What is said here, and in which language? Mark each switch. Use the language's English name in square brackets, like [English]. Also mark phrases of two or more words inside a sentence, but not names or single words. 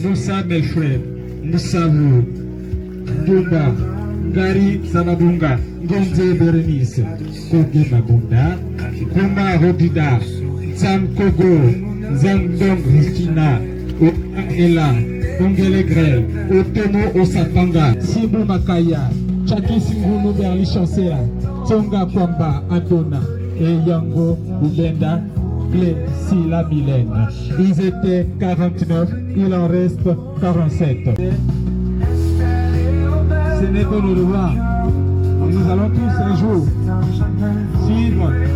[French] Moussa Melfred, Moussavu, Bumba, Gari Samabunga, Gonze Berenice, Koge Mabunda, Kuma Rodida, Sam Kogo, Zandong Ristina, Ela, Ongele Grel, Otomo Osapanga, Sibu Makaya, Chaki Singunu Berli Chancela, Tonga Kwamba Adona, et Yango Ubenda, Clé Sila Mylène. Ils étaient 49, il en reste 47. Ce n'est pas nos devoirs. Nous allons tous un jour suivre.